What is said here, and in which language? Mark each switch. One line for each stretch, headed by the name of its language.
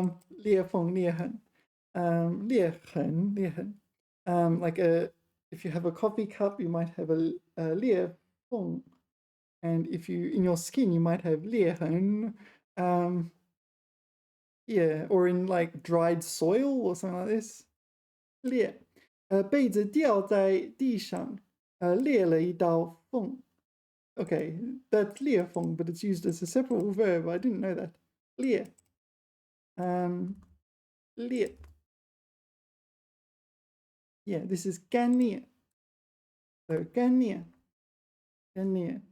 Chinese: 裂缝裂痕.裂痕裂痕.
English: Like if you have a coffee cup, you might have a 裂缝. And if you, in your skin, you might have 裂痕. Yeah, or in like dried soil or something like this.
Chinese: 裂. 被子掉在地上, 裂了一道缝.
English: Okay, that's 裂缝, but it's used as a separable verb. I didn't know that. 裂.
Chinese: 裂.
English: Yeah, this is 干裂.
Chinese: So 干裂.干裂.